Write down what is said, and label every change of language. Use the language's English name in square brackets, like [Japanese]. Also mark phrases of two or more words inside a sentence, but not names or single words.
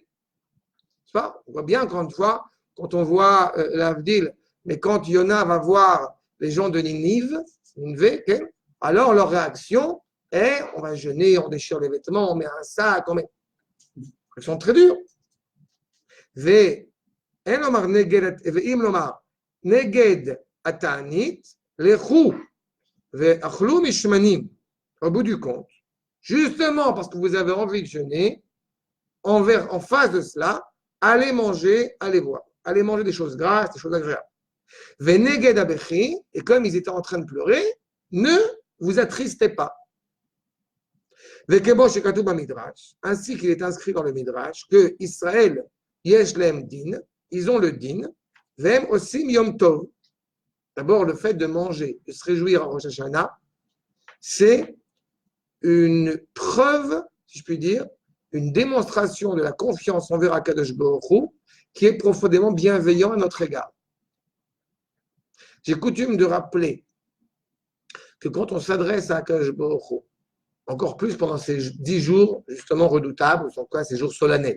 [French] C'est pas? On voit bien, encore une fois, quand on voit l'Avdil, mais quand Yona va voir les gens de Ninive, alors leur réaction est on va jeûner, on déchire les vêtements, on met un sac, on met. Ils sont très durs. [Hebrew] ואם לומר נגד התענית לכו ואכלו משמנים. [French] Au bout du compte, justement parce que vous avez envie de jeûner, en face de cela, allez manger, allez boire. Allez manger des choses grasses, des choses agréables. [Hebrew] ונגד הבכי, [French] et comme ils étaient en train de pleurer, ne vous attristez pas. Ainsi qu'il est inscrit dans le Midrash que Israël, [Hebrew] יש להם דין, [French] ils ont le din, [Hebrew] והם עושים יום טוב. [French] D'abord, le fait de manger, de se réjouir en Rosh Hashanah, c'est une preuve, si je puis dire, une démonstration de la confiance envers [Hebrew] הקדוש ברוך הוא [French] qui est profondément bienveillant à notre égard. J'ai coutume de rappeler que quand on s'adresse à [Hebrew] הקדוש ברוך הוא, [French] encore plus pendant ces 10 jours justement redoutables, sont quoi ces jours solennels.